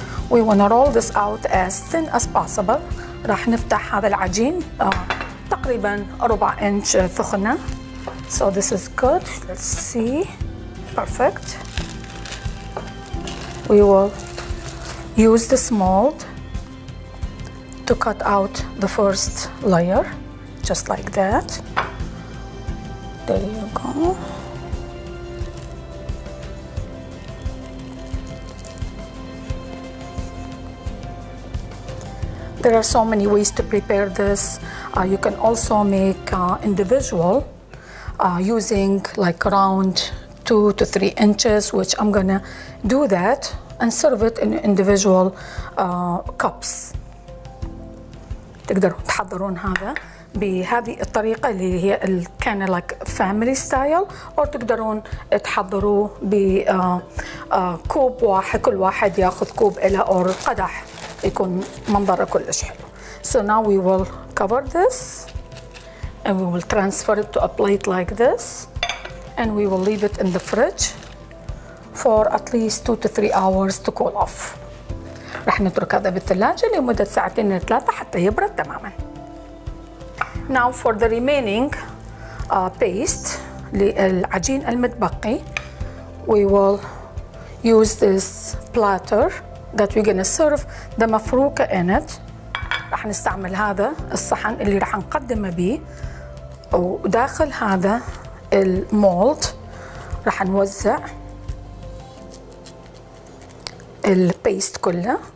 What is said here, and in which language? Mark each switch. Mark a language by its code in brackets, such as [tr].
[en] We want to roll this out as thin as possible. [ar] راح نفتح هذا العجين تقريبا 4 إنش ثخنة. [en] So this is good. Let's see. Perfect. We will use this mold to cut out the first layer. Just like that. There you go. There are so many ways to prepare this. You can also make individual using like around 2 to 3 inches, which I'm gonna do that and serve it in individual cups. [ar] تقدرون تحضرون هذا بهذه الطريقة اللي هي كان [en] like family style، [ar] أو تقدرون تحضروه بكوب واحد، كل واحد ياخذ كوب إله أو قدح يكون منظره كلش حلو. [en] So now we will cover this and we will transfer it to a plate like this and we will leave it in the fridge for at least 2 to 3 hours to cool off. [ar] راح نترك هذا بالثلاجة لمدة 2 إلى 3 حتى يبرد تماما. [en] Now for the remaining paste [ar] للعجين المتبقي, [en] we will use this platter that we're gonna serve the mufrooka in it. [ar] راح نستعمل هذا الصحن اللي راح نقدمه به، وداخل هذا المولد راح نوزع البيست كله.